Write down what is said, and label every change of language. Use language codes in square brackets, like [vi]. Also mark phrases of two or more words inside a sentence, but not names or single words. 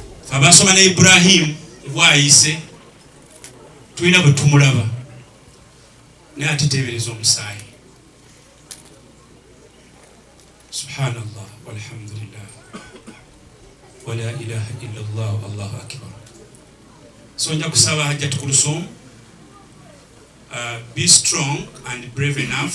[lg] abasoma ne Ibrahim bwayise tulina bwe tumulaba naye ateteebereza omusaayi. [ar] سبحان الله والحمد لله ولا إله إلا الله الله أكبر. [lg] So nja kusaba Hajjat Kulthum, [en] be strong and brave enough.